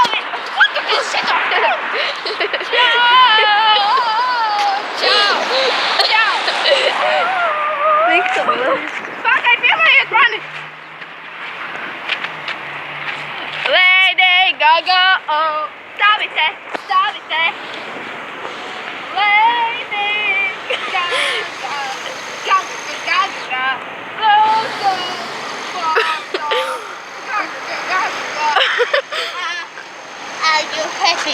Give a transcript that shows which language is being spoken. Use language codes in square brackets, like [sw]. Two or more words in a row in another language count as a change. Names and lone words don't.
[lv] Ko tu esi šitā? Pakaļ, filmējiet mani! Lady Gaga, oh. Stāvi te, stāvi te. Lady Gaga, Gaga, Gaga, Gaga, [en] Are you happy?